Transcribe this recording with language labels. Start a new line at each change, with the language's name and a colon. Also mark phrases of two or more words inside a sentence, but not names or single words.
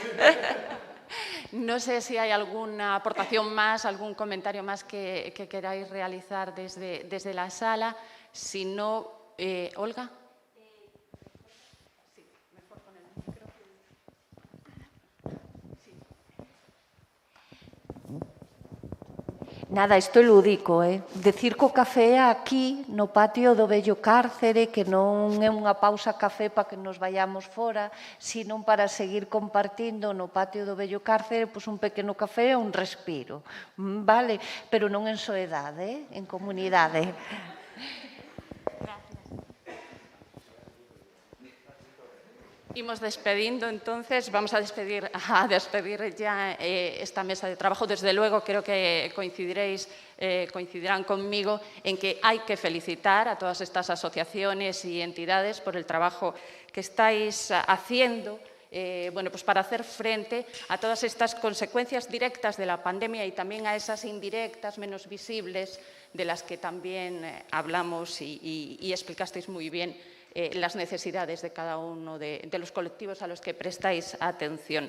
Spanish: No sé si hay alguna aportación más, algún comentario más que queráis realizar desde la sala. Si no, Olga. Sí, mejor con el micrófono. Sí.
Galician: Nada, isto é lúdico, Decir que o café é aquí, no patio do vello cárcere, que non é unha pausa café para que
Spanish: nos vayamos
Galician: fora, sino para seguir compartindo no patio do vello cárcere pois un pequeno café e un respiro, vale? Pero non en soedade, en comunidade. Imos despedindo,
Spanish: entonces, vamos a despedir ya esta mesa de trabajo. Desde luego, creo que coincidirán conmigo en que hay que felicitar a todas estas asociaciones y entidades por el trabajo que estáis haciendo pues para hacer frente a todas estas consecuencias directas de la pandemia y también a esas indirectas, menos visibles, de las que también hablamos y explicasteis muy bien las necesidades de cada uno de los colectivos a los que prestáis atención.